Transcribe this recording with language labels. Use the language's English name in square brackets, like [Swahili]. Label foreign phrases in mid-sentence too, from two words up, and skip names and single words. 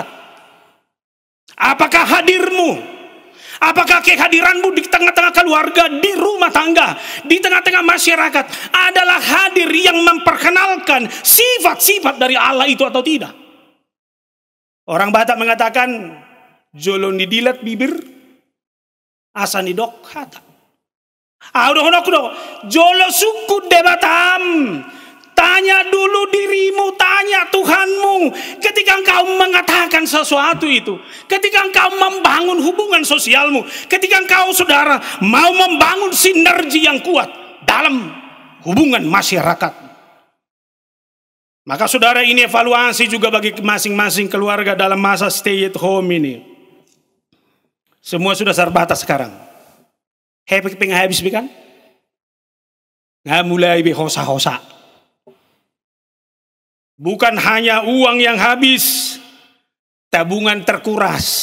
[Indonesian] Apakah hadirmu, apakah kehadiranmu di tengah-tengah keluarga, di rumah tangga, di tengah-tengah masyarakat adalah hadir yang memperkenalkan sifat-sifat dari Allah itu atau tidak? Orang Batak mengatakan, [Batak Toba] jolon didilat bibir, asa nidok hata. Jolo suku debatam. [Indonesian] Tanya dulu dirimu, tanya Tuhanmu. Ketika engkau mengatakan sesuatu itu, ketika engkau membangun hubungan sosialmu, ketika engkau saudara mau membangun sinergi yang kuat dalam hubungan masyarakat, maka saudara, ini evaluasi juga bagi masing-masing keluarga dalam masa [English] stay at home [Indonesian] ini. Semua sudah terbatas sekarang. Habis kan? Nggak mulai hosa-hosa. Bukan hanya uang yang habis, tabungan terkuras.